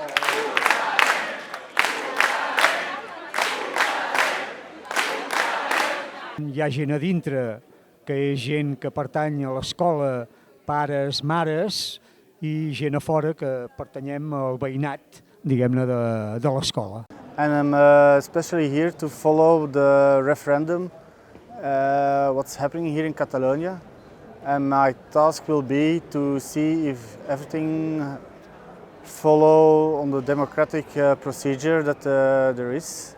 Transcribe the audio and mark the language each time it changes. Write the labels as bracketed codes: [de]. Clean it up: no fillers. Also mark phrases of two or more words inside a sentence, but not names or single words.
[ca] Hi ha gent a dintre que és gent que pertany a l'escola, pares, mares, i gent a fora que pertanyem al veïnat, diguem-ne, de l'escola. [en] And I'm especially here to follow the referendum, what's happening here in Catalonia. And my task will be to see if everything follow on the democratic procedure that there is.